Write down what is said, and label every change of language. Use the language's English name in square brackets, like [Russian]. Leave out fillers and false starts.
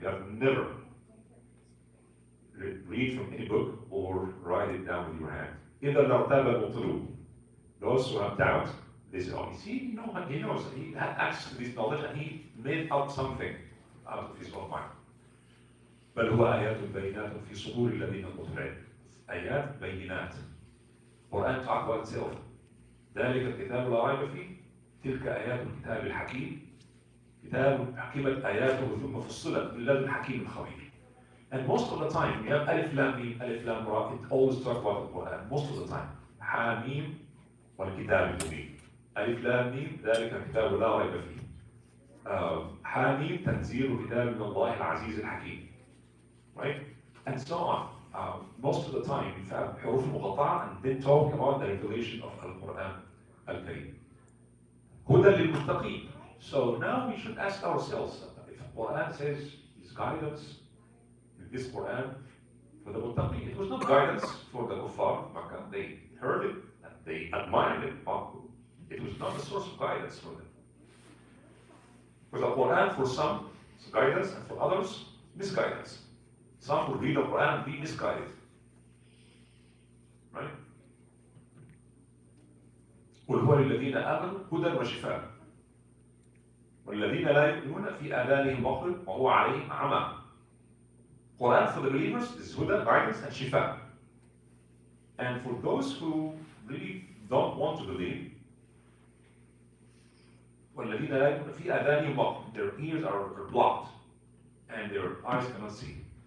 [English] You have never read from any book or write it down with your hand. [Arabic] إِذَا لَارْتَابَ الْمُبْطِلُونَ. [English] Those who have doubt, they say, oh, you see, he knows, he had access to this knowledge and he made up something out of his own mind. [Arabic] بل هو آيات بينات في صدور الذين أوتوا العلم. آيات بينات. [English] Quran talk about itself. [Arabic] ذلك الكتاب لا ريب فيه. تلك آيات الكتاب الحكيم. كتاب حكمت آياته ثم فصلت من لدن حكيم خبير. [English] And most of the time, we have Alif Lam Mim, Alif Lam Ra. It always talks about the Quran. Most of the time, Hamim [Arabic] والكتاب المبين. ألف لام ميم ذلك الكتاب لا ريب فيه. حاميم تنزيل كتاب من الله العزيز الحكيم. [English] Right? And so on. Most of the time, in fact, حروف المقطعة and then talk about the revelation of Al-Quran Al-Karim. [Arabic] هدى للمتقين. [English] So now we should ask ourselves, if the Quran says it's guidance, in this Quran, for the muttaqin, it was not guidance for the kuffar of Makkah. They heard it and they admired it, but it was not a source of guidance for them. For the Quran, for some, it's guidance, and for others, misguidance. Some would read the Quran and be misguided. Right? [Arabic] قل هو للذين آمنوا هدى وشفاء والذين لا يؤمنون في آذانهم وقر وهو عليهم عمى. [English] Quran for the believers is huda, guidance, and shifa. And for those who really don't want to believe, [Arabic] وَالَّذِينَ لَا يُؤْمِنُونَ فِي آذَانِهِمْ وَقْرٌ, [English] their ears are blocked and their eyes cannot see.